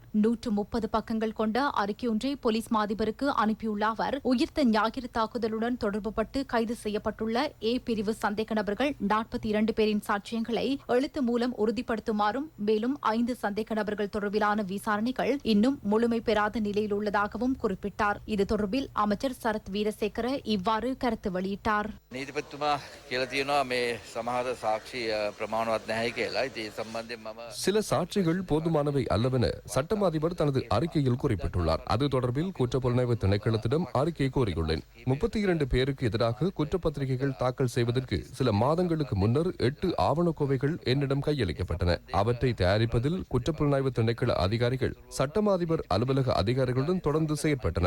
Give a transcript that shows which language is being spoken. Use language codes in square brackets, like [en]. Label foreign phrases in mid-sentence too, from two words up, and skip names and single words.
[ta] 130 பக்கங்கள் கொண்ட அறிக்கையொன்றை போலீஸ் மாதிபருக்கு அனுப்பியுள்ள அவர் உயிர்த்த ஞாயிறு தாக்குதலுடன் தொடர்புபட்டு கைது செய்யப்பட்டுள்ள ஏ பிரிவு சந்தேக நபர்கள் 42 பேரின் சாட்சியங்களை எழுத்து மூலம் உறுதிப்படுத்துமாறும் மேலும் 5 சந்தேக நபர்கள் தொடர்பிலான விசாரணைகள் இன்னும் முழுமை பெறாத நிலையில் உள்ளதாகவும் குறிப்பிட்டார். இது தொடர்பில் அமைச்சர் சரத் வீரசேகர இவ்வாறு கருத்து வெளியிட்டார். [si] நீதிபதிතුமா කියලා තියෙනවා මේ සමහර சாட்சி ප්‍රමාණවත් නැහැ කියලා. ඒ සම්බන්ධයෙන් මම [ta] சில சாட்சிகள் போதுமானவை அல்லவென சட்டம் அதிபர் தனது அறிக்கையில் குறிப்பிட்டுள்ளார். அது தொடர்பில் குற்றப்புலனாய்வு திணைக்களத்திடம் அறிக்கை கோரியுள்ளேன். 32 பேருக்கு எதிராக குற்றப்பத்திரிகைகள் தாக்கல் செய்வதற்கு சில மாதங்களுக்கு முன்னர் 8 ஆவணக்கோவைகள் என்னிடம் கையளிக்கப்பட்டன. அவற்றை தயாரிப்பதில் குற்றப்புலனாய்வு திணைக்கள அதிகாரிகள் சட்டமா அதிபர் அலுவலக அதிகாரிகளுடன் தொடர்ந்து செயற்பட்டனர்.